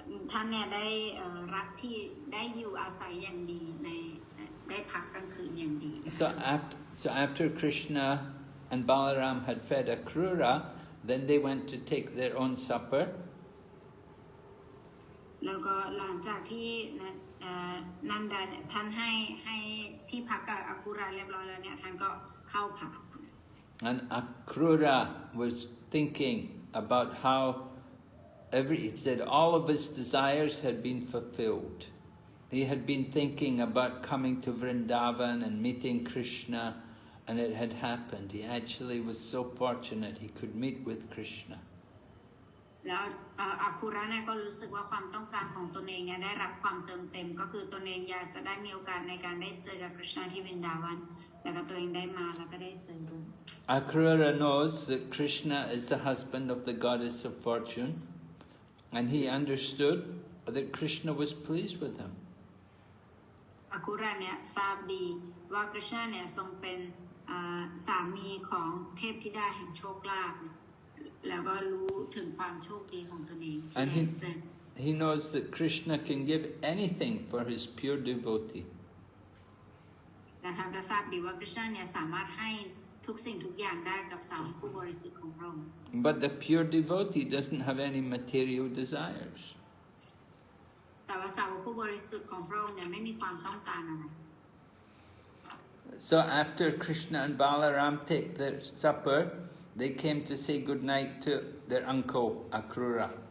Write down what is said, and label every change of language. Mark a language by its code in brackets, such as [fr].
[th] ท่านเนี่ยได้รับที่ได้อยู่อาศัยอย่างดีในได้พักกลางคืนอย่างดี [en] So after Krishna and Balaram had fed Akrūra, then they went to take their own supper. [th] แล้วก็หลังจากที่นันดาท่านให้ที่พักกับอาคูระเรียบร้อยแล้วเนี่ยท่านก็เข้าพัก [en] And Akrūra was thinking about how he said all of his desires had been fulfilled. He had been thinking about coming to Vrindavan and meeting Krishna, and it had happened. He actually was so fortunate he could meet with Krishna. [th] แล้วอาคูระเนี่ยก็รู้สึกว่าความต้องการของตนเองเนี่ยได้รับความเติมเต็มก็คือตนเองอยากจะได้มีโอกาสในการได้เจอกับคริชนาที่วรินดาวันแล้วก็ตัวเองได้มาแล้วก็ได้เจอด้วย [en] Akrūra knows that Krishna is the husband of the goddess of fortune, and he understood that Krishna was pleased with him. [th] อาคูระเนี่ยทราบดีว่าคริชนาเนี่ยทรงเป็นสามีของเทพธิดาแห่งโชคลาภแล้วก็รู้ ถึงความโชคดีของตนเอง [en] And he knows that Krishna can give anything for his pure devotee. [th] และท่านก็ทราบดีว่าคริชนาเนี่ยสามารถให้ทุกสิ่งทุกอย่างได้กับสาวกผู้บริสุทธิ์ของพระองค์ [en] But the pure devotee doesn't have any material desires. [th] แต่ว่าสาวกผู้บริสุทธิ์ของพระองค์เนี่ยไม่มีความต้องการอะไร [en] So after Krishna and Balaram take their supper, they came to say good night to their uncle Akrūra.